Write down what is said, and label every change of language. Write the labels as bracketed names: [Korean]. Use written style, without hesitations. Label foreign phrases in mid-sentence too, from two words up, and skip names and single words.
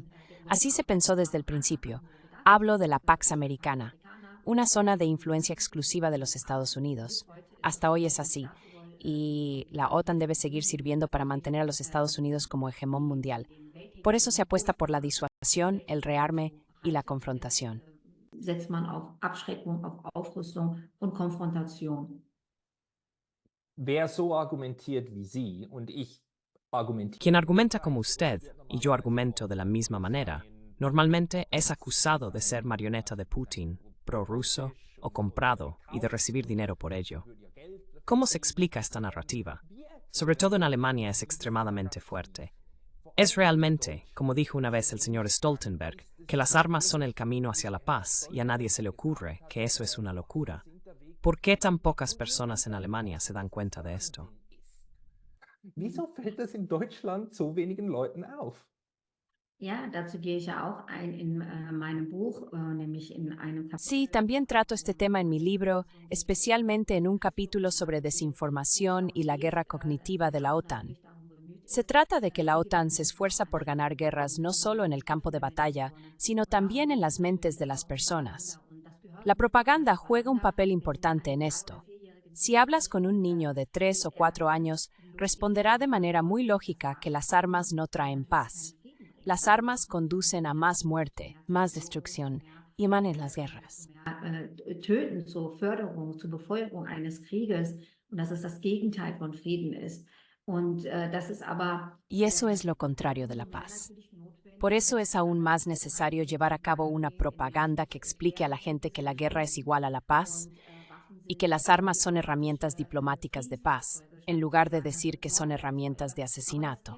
[Spanish] Así se pensó desde el principio. Hablo de la Pax Americana, una zona de influencia exclusiva de los Estados Unidos. Hasta hoy es así, y la OTAN debe seguir sirviendo para mantener a los Estados Unidos como hegemón mundial. Por eso se apuesta por la disuasión, el rearme y la confrontación. [German] setzt man auf Abschreckung, auf Aufrüstung und Konfrontation. Wer so argumentiert wie Sie und ich argumentiere. [Spanish] Quien argumenta como usted y yo argumento de la misma manera, normalmente es acusado de ser marioneta de Putin, prorruso o comprado y de recibir dinero por ello. ¿Cómo se explica esta narrativa? Sobre todo en Alemania es extremadamente fuerte. Es realmente, como dijo una vez el señor Stoltenberg, que las armas son el camino hacia la paz y a nadie se le ocurre que eso es una locura. ¿Por qué tan pocas personas en Alemania se dan cuenta de esto? [German] Wieso fällt das in Deutschland so wenigen Leuten auf? Ja, dazu gehe ich ja auch ein in meinem Buch, nämlich in einem Kapitel. [Spanish] Sí, también trato este tema en mi libro, especialmente en un capítulo sobre desinformación y la guerra cognitiva de la OTAN. Se trata de que la OTAN se esfuerza por ganar guerras no solo en el campo de batalla, sino también en las mentes de las personas. La propaganda juega un papel importante en esto. Si hablas con un niño de 3 o 4 años, responderá de manera muy lógica que las armas no traen paz. Las armas conducen a más muerte, más destrucción y más en las guerras. [German] Töten zur Förderung, zur Befeuerung eines Krieges und dass es das Gegenteil von Frieden ist. Und das ist aber [Spanish] Y eso es lo contrario de la paz. Por eso es aún más necesario llevar a cabo una propaganda que explique a la gente que la guerra es igual a la paz y que las armas son herramientas diplomáticas de paz, en lugar de decir que son herramientas de asesinato.